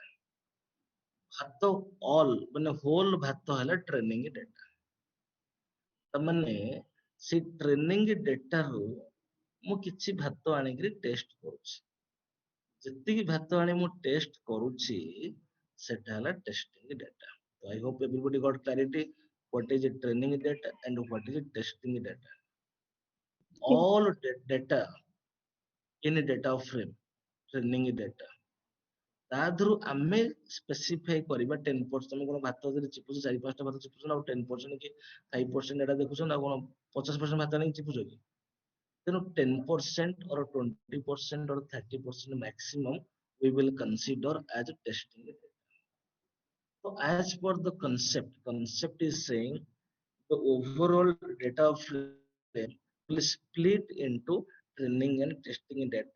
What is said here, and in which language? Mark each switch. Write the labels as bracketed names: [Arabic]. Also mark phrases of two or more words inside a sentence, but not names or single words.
[Odia] ଭାତ ଅଲ୍ ମାନେ ହୋଲ ଭାତ ହେଲା [English] training data. [Odia] ତାମାନେ ସେ [English] training dataରୁ [Odia] ମୁଁ କିଛି ଭାତ ଆଣିକିରି ଟେଷ୍ଟ କରୁଛି, ଯେତିକି ଭାତ ଆଣି ମୁଁ ଟେଷ୍ଟ କରୁଛି ସେଟା ହେଲା [English] testing data. So I hope everybody got clarity what is a training data and what is a testing data. All data in a data frame, training data, [Odia] ତା ଦେହରୁ ଆମେ ସ୍ପେସିଫାଇ କରିବା 10%। ତମେ କଣ ଭାତ ଯଦି ଚିପୁଛ, 4-5ଟା ଭାତ ଚିପୁଛ ନା, ଆଉ 10% କି 5% ଏଟା ଦେଖୁଛ ନା, କଣ 50% ଭାତ ଆଣିକି ଚିପୁଛ କି? ତେଣୁ [English] 10% or 20% or 30% maximum we will consider as a testing data. So as per the concept is saying the overall data frame will split into training and testing data.